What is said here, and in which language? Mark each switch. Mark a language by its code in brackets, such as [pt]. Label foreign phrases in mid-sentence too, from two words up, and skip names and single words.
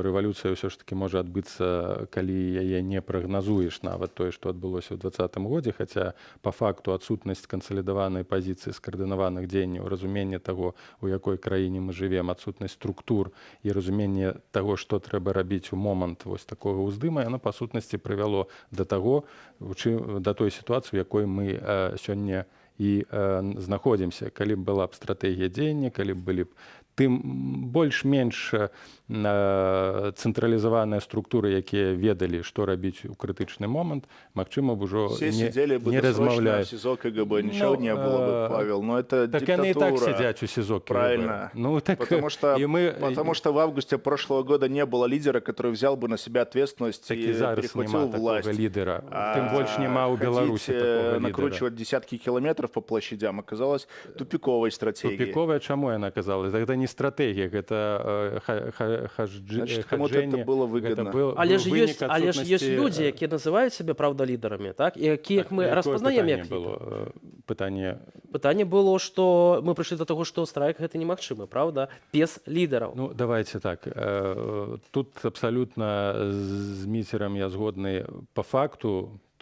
[be] рэвалюцыя ўсё ж такі можа адбыцца, калі яе не прагназуеш, нават тое, што адбылося ў 2020 годзе, хаця па факту адсутнасць кансалідаванай пазіцыі скаардынаваных дзеянняў, разуменне таго, у якой краіне мы жывем, адсутнасць структур і разуменне таго, што трэба рабіць у момант вось такога ўздыма, яно па сутнасці прывяло да таго, да той сітуацыі, у якой мы сёння і знаходзімся. Калі б была б стратэгія дзеяння, калі б былі б тым больш-менш цэнтралізаваныя структуры, якія ведалі, што рабіць у крытычны момант, магчыма б ужо не размаўляць. [ru] Все СИЗО КГБ, ничего не было бы, Павел, но это так диктатура. [be] яны і так сидять у СИЗО КГБ. [ru] Правильно. Ну, так, потому что в августе прошлого года не было лидера, который взял бы на себя ответственность так и перехватил власть. Лидера. Тем больше нема у Беларуси такого лидера. Накручивать десятки километров по площадям оказалось тупиковой стратегией. Тупиковая, чему она оказалась? Это не стратегия, это Значит, кому-то это было выгодно. [be] Але ж ёсць людзі, якія называюць сябе праўда лідарамі, так? І якіх мы распазнаем як лідар. Пытанне было, што мы прыйшлі да таго, што страйк гэта немагчымы, правда? Без лідараў. [ru] Ну, давайте так. [be] Тут абсолютно з Міцерам я згодны [ru] по факту.